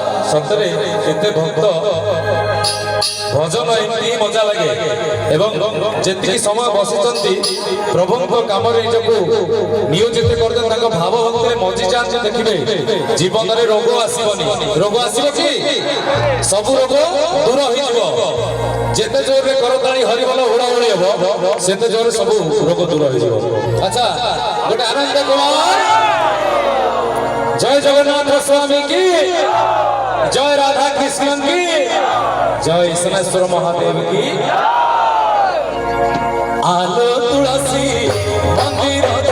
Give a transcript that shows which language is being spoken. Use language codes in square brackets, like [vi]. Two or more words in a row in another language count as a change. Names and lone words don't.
[or] ସତରେ ଏତେ ଭକ୍ତ ଭଜନ ଏମିତି ମଜା ଲାଗେ ଏବଂ ଯେତିକି ସମୟ ବସିଛନ୍ତି ପ୍ରଭୁଙ୍କ କାମରେ ନିଜକୁ ନିୟୋଜିତ କରିଦେଲେ ତାଙ୍କ ଭାବ ଭକ୍ତିରେ ମଜି ଯାଆନ୍ତି ଦେଖିବେ ଜୀବନରେ ରୋଗ ଆସିବନି। ରୋଗ ଆସିବ କି? ସବୁ ରୋଗ ଦୂର ହେଇଯିବ। ଯେତେ ଜୋରରେ କରତାଳି ହରିବୋଲ ହୁଳହୁଳି ହେବ ସେତେ ଜୋରରେ ସବୁ ରୋଗ ଦୂର ହେଇଯିବ। ଆଚ୍ଛା ଗୋଟେ ଆନନ୍ଦ କୁମାର [hi] जय जगन्नाथ स्वामी की जय, राधा कृष्ण की जय, सनेश्वर महादेव की। [or] ଆଲୋ ତୁଳସୀ ମନ୍ଦିର